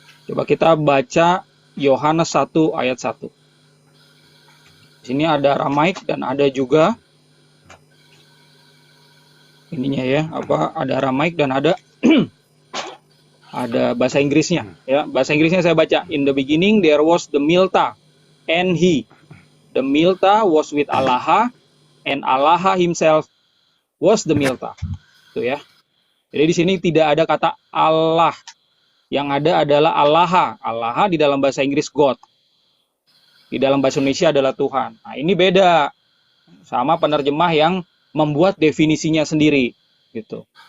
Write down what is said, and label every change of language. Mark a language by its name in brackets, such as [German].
[Indonesian] Coba kita baca Yohanes 1 ayat 1. Di sini ada Aramaik dan ada juga ininya ya, ada Aramaik dan ada ada bahasa Inggrisnya ya. Bahasa Inggrisnya saya baca, [English] in the beginning there was the Milta and he. The Milta was with Allah and Allah himself was the Milta. [Indonesian] Itu ya. Jadi di sini tidak ada kata Allah. Yang ada adalah Allah. Allah di dalam bahasa Inggris God. Di dalam bahasa Indonesia adalah Tuhan. Nah, ini beda sama penerjemah yang membuat definisinya sendiri gitu.